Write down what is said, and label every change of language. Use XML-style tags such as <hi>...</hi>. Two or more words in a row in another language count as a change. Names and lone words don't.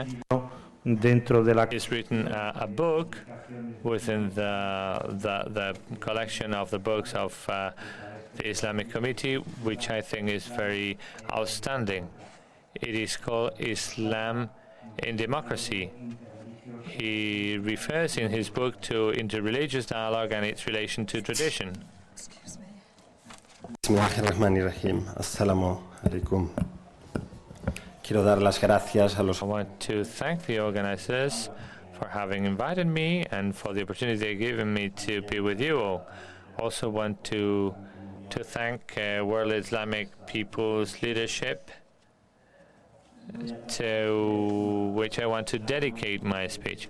<en>He's written a book within the collection of the books of the Islamic Committee, which I think is very outstanding. It is called Islam in Democracy. He refers in his book to interreligious dialogue and its relation to tradition.</en> <ar>Bismillahirrahmanirrahim. السلام عليكم.</ar> <es>Quiero dar las gracias a los.</es> <en>I want to thank the organizers for having invited me and for the opportunity they've given me to be with you all. Also want to thank World Islamic People's Leadership, to which I want to dedicate my speech.</en>